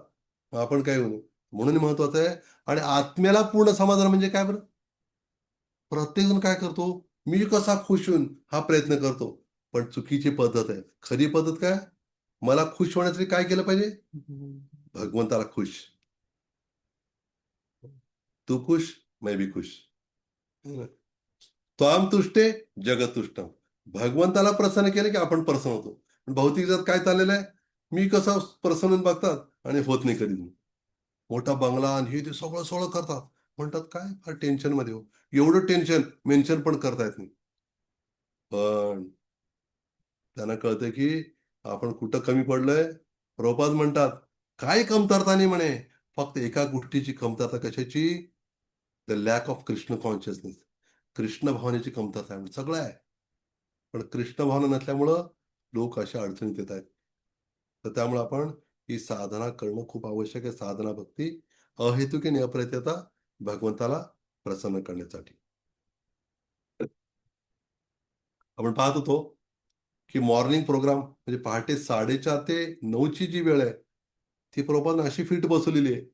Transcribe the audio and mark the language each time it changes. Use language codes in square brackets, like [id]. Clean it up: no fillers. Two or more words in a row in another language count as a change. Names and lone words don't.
[mr] मग आपण काय म्हणू? म्हणून महत्वाचं आहे. आणि आत्म्याला पूर्ण समाधान म्हणजे काय बरं? प्रत्येकजण काय करतो? मी कसा खुश होईन हा प्रयत्न करतो. पण चुकीची पद्धत आहे. खरी पद्धत काय? मला खुश होण्यासाठी काय केलं पाहिजे? भगवंताला खुश. [hi] तू खुश, मैं भी खुश. [sa] त्वाम तुष्टे जगतुष्टम. [mr] भगवंताला प्रसन्न केलं की आपण प्रसन्न होतो. पण भौतिक जगात काय चाललेलं आहे? मी कसं प्रसन्न होऊन बघतात आणि होत नाही कधी. मोठा बंगला आणि हे ते सगळं सगळं करतात. म्हणतात काय फार टेन्शन मध्ये हो. एवढं टेन्शन मेन्शन पण करता येत नाही. पण त्यांना कळतं की आपण कुठं कमी पडलोय. प्रभुपाद म्हणतात, काही कमतरता नाही म्हणे. फक्त एका गोष्टीची कमतरता कशाची? [en] the lack of Krishna consciousness. [mr] कृष्ण भावनेची कमतरता आहे. सगळं आहे. पण कृष्ण भावना नसल्यामुळं लोक अशा अडचणीत येत आहेत. तर त्यामुळे आपण ही साधना करणं खूप आवश्यक आहे. साधना भक्ती अहेतुकी आणि अप्रतिहता भगवंताला प्रसन्न करण्यासाठी. आपण पाहत होतो की [en] morning program [mr] म्हणजे पहाटे 4:30 ते 9ची जी वेळ आहे, ती प्रभुपादांनी अशी फिट बसवलेली आहे.